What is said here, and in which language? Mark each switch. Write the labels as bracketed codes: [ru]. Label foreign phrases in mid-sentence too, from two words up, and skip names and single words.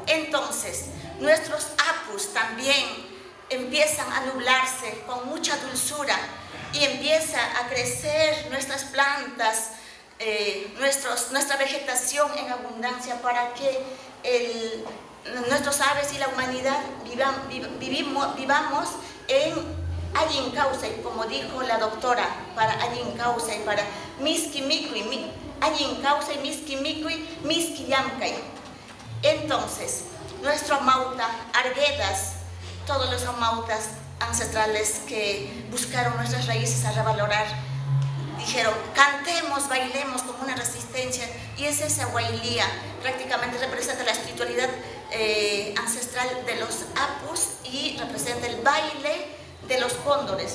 [es] Entonces, nuestros apus también empiezan a nublarse con mucha dulzura y empieza a crecer nuestras plantas, nuestra vegetación en abundancia para que nuestros aves y la humanidad vivamos en Allincausay, como dijo la doctora, para Allincausay, para [qu] Miski Mikui, Allincausay, Miski Mikui, Miski Llamkay. [es] Entonces, nuestro amauta, Arguedas, todos los amautas ancestrales que buscaron nuestras raíces a revalorar, dijeron, cantemos, bailemos como una resistencia, y es esa Wailía, prácticamente representa la espiritualidad ancestral de los apus y representa el baile de los cóndores.